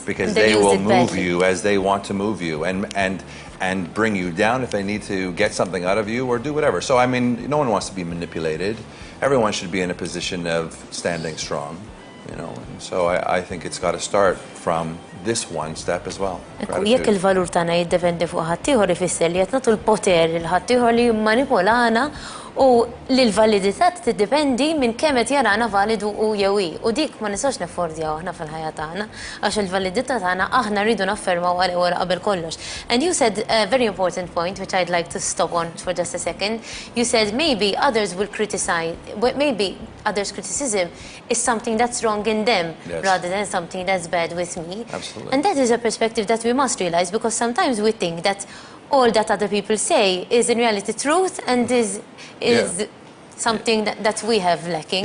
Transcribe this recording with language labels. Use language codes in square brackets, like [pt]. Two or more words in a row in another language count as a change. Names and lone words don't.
[en] Because they will move you as they want to move you and bring you down if they need to get something out of you or do whatever. So, I mean, no one wants to be manipulated. Everyone should be in a position of standing strong, you know. So I think it's got to start from this one step as well. [mt] Jekk il-valur tagħna jiddependi fuq ħaddieħor ifisser li qed nagħtu l-poter lil ħaddieħor li jimmanipulana u li l-validità tiddependi minn kemm qed jarana validu u jew hi. U dik ma nistgħux neffordjaw aħna fil-ħajja tagħna għax il-validità tagħna aħna rridu naffermaw għal wara qabel kollox. [en] And you said a very important point which I'd like to stop on for just a second. You said maybe others will criticize, maybe others' criticism is something that's wrong in them rather than something that's bad with me. Absolutely. And that is a perspective that we must realize, because sometimes we think that all that other people say is in reality truth and is something that we have lacking.